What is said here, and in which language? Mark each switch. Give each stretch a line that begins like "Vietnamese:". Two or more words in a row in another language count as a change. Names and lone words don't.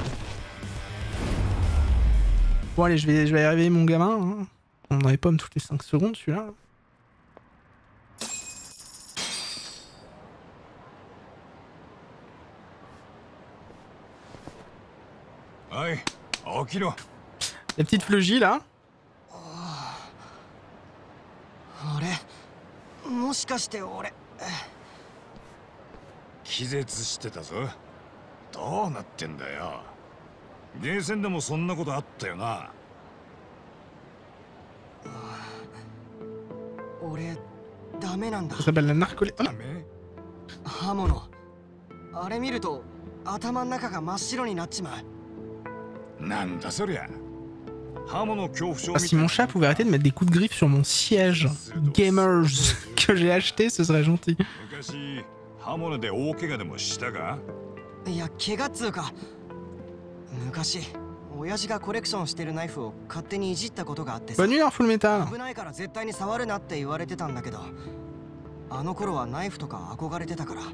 French: Bon, allez, je vais réveiller mon gamin. Hein. On dans les pommes toutes les 5 secondes, celui-là. Ouais, Okiro. Les petites fleugis là.
Japanese: もしかして俺気絶してたぞ。どうなってんだよ。ゲーセンでもそんなことあったよな。俺ダメなんだ。
French: Ça s'appelle la narcolepsie.
Japanese: 刃物あれ見ると頭の中が真っ白になっちまう。なんだそりゃ。
French: Ah, si mon chat pouvait arrêter de mettre des coups de griffe sur mon siège Gamers que j'ai acheté, ce serait gentil.
Japanese: いや、怪我っつうか昔親父がコレクションしてるナイフを勝手にいじったことがあってさ。
French: Bonne nuit, Full Metal.
Japanese: 危ないから絶対に触るなって言われてたんだけど、あの頃はナイフとか憧れてたから。